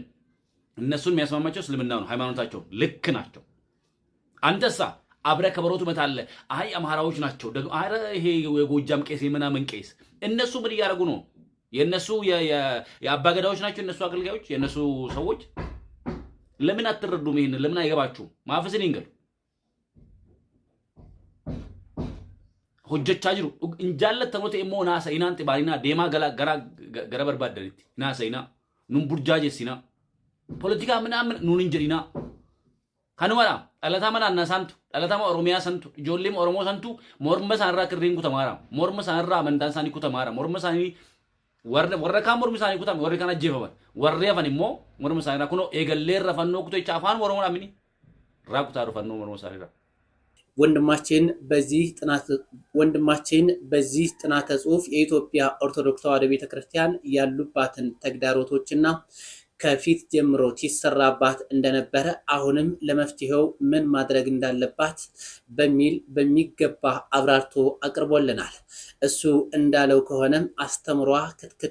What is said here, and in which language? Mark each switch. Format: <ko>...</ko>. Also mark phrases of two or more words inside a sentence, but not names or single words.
<am>እነሱን የሚያስማማቸው እስልምና ነው፣ ሃይማኖታቸው ልክ ናቸው። አንተሳ አብረ ከበሮቱ መታለ አይ አማራዎች ናቸው ደግሞ አረ ይሄ የጎጃም ቄስ የምናምን ቄስ እነሱ ምን ያደርጉ ነው? የነሱ የአባገዳዎች ናቸው እነሱ አገልጋዮች የነሱ ሰዎች። ለምን አትረዱም? ይሄን ለምን አይገባችሁም? ማፈስን ይንገሩ</am> <om>hojjechaa jiru hin jaallatamoote immoo naasa'inaan xibaalinaa deemaa gara barbaadanitti naasa'inaa nun burjaajessinaa poolitikaa ምናምን nuun hin jedhinaa kanumadha dhalataa mana annaa santu dhalataa oromiyaa santu ijoollee oromoo santu morma isaanirraa kirriin kutamaara morma isaanirraa amantaan isaanii kutamaara morma isaanii warra kaan mormi isaanii kutame warri kaan ajjeefaman warri hafan immoo morma isaanirraa kunoo eegallee irra fannoo kutecha afaan oromoo namni irraa kutaadhu fannoo morma isaanirraa</om> <am>ወንድማችን በዚህ ጥናተ ጽሑፍ የኢትዮጵያ ኦርቶዶክስ ተዋሕዶ ቤተክርስቲያን ያሉባትን ተግዳሮቶችና ከፊት ጀምሮ ሲሰራባት እንደነበረ አሁንም ለመፍትሄው ምን ማድረግ እንዳለባት በሚል በሚገባ አብራርቶ አቅርቦልናል። እሱ እንዳለው ከሆነም አስተምሯ ክትክት</am>